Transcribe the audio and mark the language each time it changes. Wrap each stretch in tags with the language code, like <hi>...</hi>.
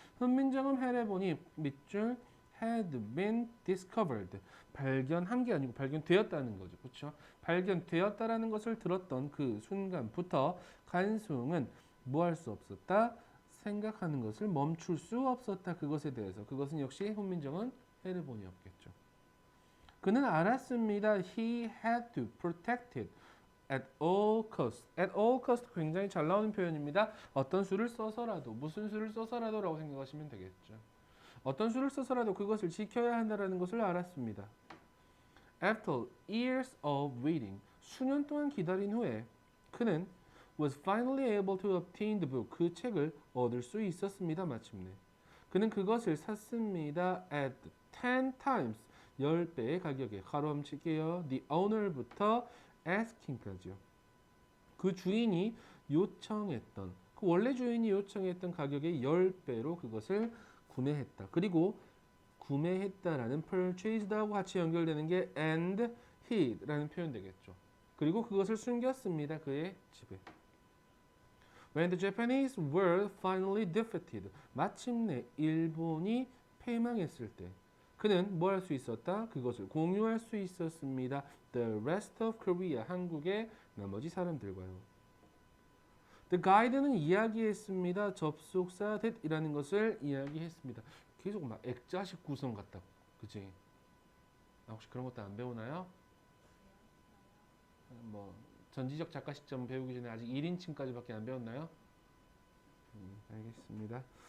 <ko>훈민정음 해례보니 밑줄</ko> <en>had been discovered,</en> <ko>발견한 게 아니고 발견되었다는 거죠. 그렇죠? 발견되었다라는 것을 들었던 그 순간부터 간송은 뭐 할 수 없었다? 생각하는 것을 멈출 수 없었다. 그것에 대해서. 그것은 역시 훈민정음 해례본이었겠죠. 그는 알았습니다.</ko> <en>He had to protect it at all cost.</en> <ko>At all cost 굉장히 잘 나오는 표현입니다. 어떤 수를 써서라도, 무슨 수를 써서라도 라고 생각하시면 되겠죠. 어떤 수를 써서라도 그것을 지켜야 한다는 것을 알았습니다.</ko> <en>After years of waiting,</en> <ko>수년 동안 기다린 후에 그는</ko> <en>was finally able to obtain the book.</en> <ko>그 책을 얻을 수 있었습니다. 마침내. 그는 그것을 샀습니다.</ko> <en>At 10 times.</en> <ko>10배의 가격에. 가로 칠게요. The owner부터 asking까지요. 그 주인이 요청했던, 그 원래 주인이 요청했던 가격의 10배로 그것을 구매했다. 그리고 구매했다라는 purchased하고 같이 연결되는 게 and hid라는 표현 되겠죠. 그리고 그것을 숨겼습니다. 그의 집에.</ko> <en>When the Japanese were finally defeated,</en> <ko>마침내 일본이 패망했을 때 그는 뭘 할 수 있었다? 그것을 공유할 수 있었습니다.</ko> <en>The rest of Korea,</en> <ko>한국의 나머지 사람들과요. The guide는 이야기했습니다. 접속사 that이라는 것을 이야기했습니다. 계속 막 액자식 구성 같다고, 그치? 혹시 그런 것도 안 배우나요? 뭐 전지적 작가 시점 배우기 전에 아직 1인칭까지밖에 안 배웠나요? 알겠습니다.</ko>